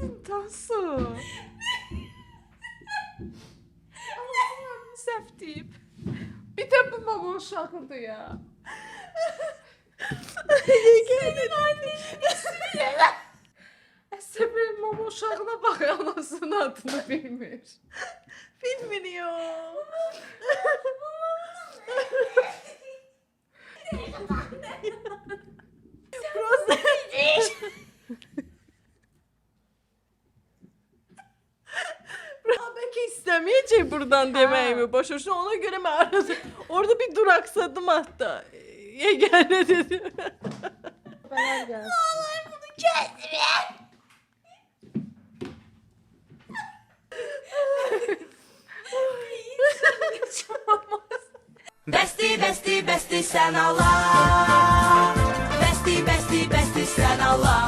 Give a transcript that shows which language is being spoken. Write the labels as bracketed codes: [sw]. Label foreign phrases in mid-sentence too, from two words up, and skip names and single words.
[az] Cansu. Allah'ım səhv deyib. Bir də bu mama uşağıdır ya. [tr] Senin annen ismi [az] Əsəbir mama uşağına bax, anasının adını bilmir. Bilmir ya. [ru] Просто... [tr] Belki istemeyecek buradan demeyimi başa. Ona göre mi aradım? Orada bir duraksadım hatta. Yegane dedim. [az] Bələr gəlsin. Besti, besti, besti sen Allah. Besti, besti, besti sen Allah.